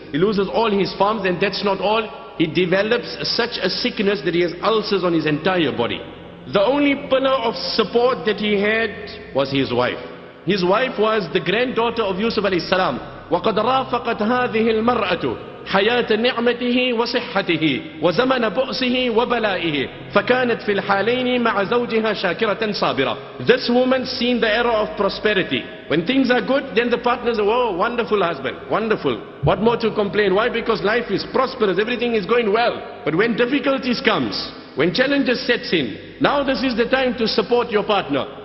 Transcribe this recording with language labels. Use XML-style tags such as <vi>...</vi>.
<en>He loses all his farms, and that's not all. He develops such a sickness that he has ulcers on his entire body. The only pillar of support that he had was his wife. His wife was the granddaughter of Yusuf alayhi salam.</en> <ar>وَقَدْ رَافَقَتْ هَذِهِ الْمَرْأَةُ حياة نعمته وصحته وزمن بؤسه وبلائه فكانت في الحالين مع زوجها شاكرة صابرة.</ar> <en>This woman seen the era of prosperity. When things are good, then the partners are, oh, wonderful husband, wonderful. What more to complain? Why? Because life is prosperous, everything is going well. But when difficulties comes, when challenges sets in, now this is the time to support your partner.</en>